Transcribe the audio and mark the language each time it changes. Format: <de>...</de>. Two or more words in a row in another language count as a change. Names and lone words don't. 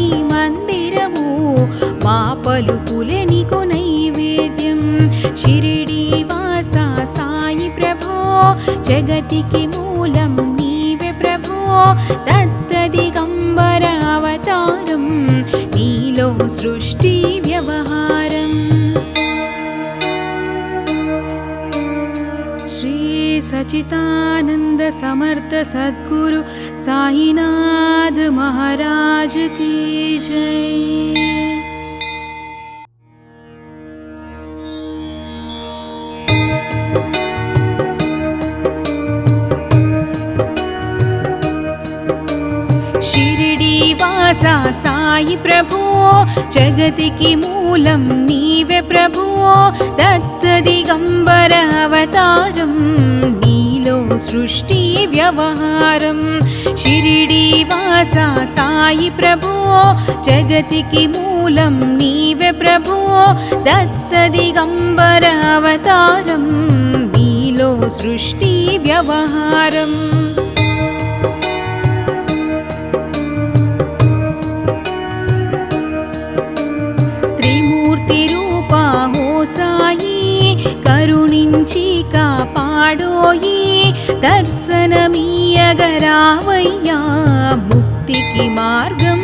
<te>మందిరము మా పలుకులే నీకు నైవేద్యం షిరిడి వాస సాయి ప్రభో జగతికి మూలం నీవే ప్రభో దత్త దిగంబర అవతారం నీలో సృష్టి వ్యవహారం</te> <hi>శ్రీ सचितानंद समर्थ सद्गुरु साईनाथ महाराज की जय।</hi> <te>షిరిడి వాసా సాయి ప్రభు జగతికి మూలం నీవే ప్రభు దత్త దిగంబర అవతారం నీలో సృష్టి వ్యవహారం షిరిడి వాసా సాయి ప్రభు జగతికి మూలం నీవే నీవే ప్రభో దత్త దిగంబర అవతారం నీలో సృష్టి వ్యవహారం త్రిమూర్తి రూపా హో సాయి కరుణించి కాపాడోయి దర్శనమీయగరావయ్యా ముక్తికి మార్గం</te>